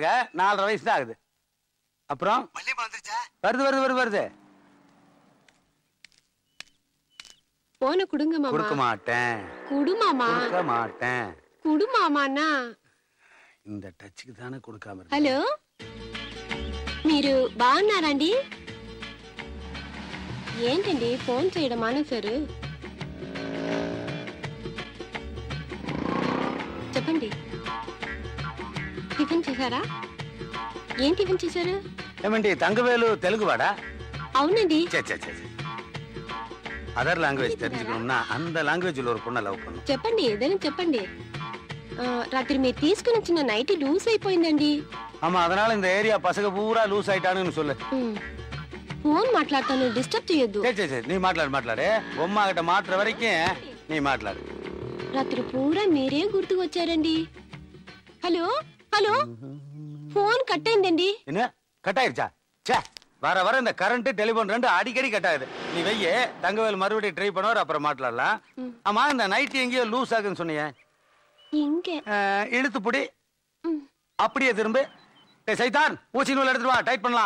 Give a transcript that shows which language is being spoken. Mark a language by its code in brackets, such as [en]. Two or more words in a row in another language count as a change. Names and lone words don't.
[ta] 4.5 வயசு தான் ஆகுது. அப்புறம் வள்ளியம்மா வந்துருச்சா? வருது வருது வருது வருது. போன குடுங்க மாமா. கொடுக்க மாட்டேன். குடு மாமா. கொடுக்க மாட்டேன். குடு మామానా. இந்த టచ్కి தானே கொடுக்காம. [te] హలో, మీరు బాగున్నారండి? ఏంటండి ఫోన్ చేయడం మానేశారు? చెప్పండి. టిఫిన్ చేశారా? ఏం టిఫిన్ చేశారు? ఏమండి తంగవేలు తెలుగు వాడా? అవునండి. [en] other language [ta] தெரிஞ்சுக்கணும்னா அந்த லாங்குவேஜ்ல ஒரு பொண்ணை லவ் பண்ணணும். [te] చెప్పండి, ఏదైనా చెప్పండి. రాత్రి మీరు తీసుకుని వచ్చిన [en] night loose [te] అయిపోయిందండి. [ta] ஆமா, அதனால இந்த ஏரியா பசங்க பூரா லூஸ் ஆயிட்டானுன்னு சொல்லு. [te] ఫోన్ మాట్లాడతాను, డిస్టర్బ్ చేయొద్దు. [ta] சரி நீ [te] మాట్లాడు. బొమ్మ கிட்ட మాట్లాడ వరకే நீ మాట్లాడు. రాత్రి పూరా మీరే గుర్తుకు వచ్చారండి. [en] hello hello, [te] ఫోన్ కట్ అయిందండి. [ta] என்ன கட் ஆயிருச்சா? ச்சே, வர வர இந்த [en] current telephone [ta] ரெண்டு அடிக்கடி கட் ஆகுது. நீ வெய்ய, தங்கவேல் மறுபடியும் ட்ரை பண்ணுவார், அப்புறம் மாட்டலாம். ஆமா, இந்த நைட் எங்கேயோ லூஸ் ஆகுன்னு சொன்னீங்க. எங்க? இழுத்து புடி, அப்படியே திரும்ப. சைதான், ஊசி நூல் எடுத்துட்டு வா, டைட் பண்ணலாம்.